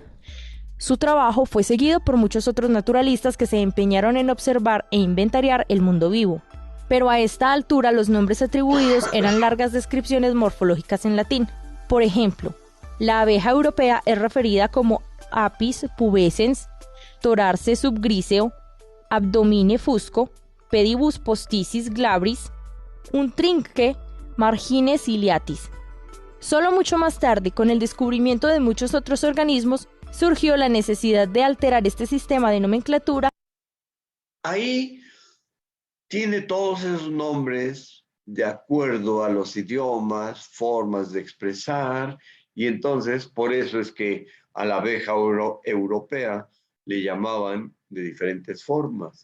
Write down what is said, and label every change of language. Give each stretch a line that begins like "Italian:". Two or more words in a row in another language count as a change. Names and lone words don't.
Spanish: Su trabajo fue seguido por muchos otros naturalistas que se empeñaron en observar e inventariar el mundo vivo. Pero a esta altura los nombres atribuidos eran largas descripciones morfológicas en latín. Por ejemplo, la abeja europea es referida como
Latin: Apis pubescens, Torarce subgriseo, Abdomine fusco, Pedibus posticis glabris, un trinque Margine ciliatis.
Spanish: Solo mucho más tarde, con el descubrimiento de muchos otros organismos, surgió la necesidad de alterar este sistema de nomenclatura. Ahí tiene todos esos nombres de acuerdo a los idiomas, formas de expresar, y entonces por eso es que a la abeja europea le llamaban de diferentes formas.